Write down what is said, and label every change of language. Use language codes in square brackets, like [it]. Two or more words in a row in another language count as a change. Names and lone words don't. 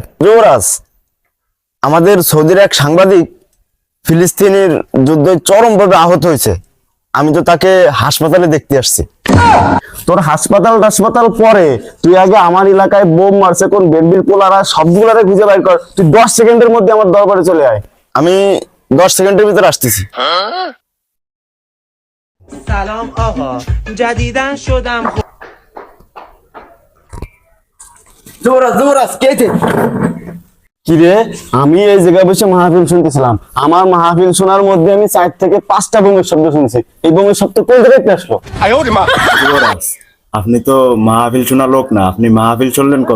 [bn] যুবরাজ, আমাদের সৌদির এক সাংবাদিক ফিলিস্তিনের যুদ্ধে চরমভাবে আহত হয়েছে। আমি তো তাকে হাসপাতালে দেখতে আসছি। তোর হাসপাতাল পরে তুই আগে আমার এলাকায় বোম মারছে কোন বেনবির পোলারা সবগুলারে খুঁজে বাইর কর। তুই 10 সেকেন্ডের মধ্যে আমার দরবারে চলে আয়। আমি 10 সেকেন্ডের ভিতরে আসতেছি। سلام آقا جدیدن شدم যুবরাজ কে? কি রে, আমি এই জায়গায় বসে মাহফিল শুনতেছিলাম। আমার মাহফিল শোনার মধ্যে আমি 4 থেকে 5টা বোমের শব্দ শুনছি। এই বোমের শব্দ কোন জায়গায় আসলো? যুবরাজ, আপনি তো মাহফিল শোনা লোক না, আপনি মাহফিল শুনলেন কবে?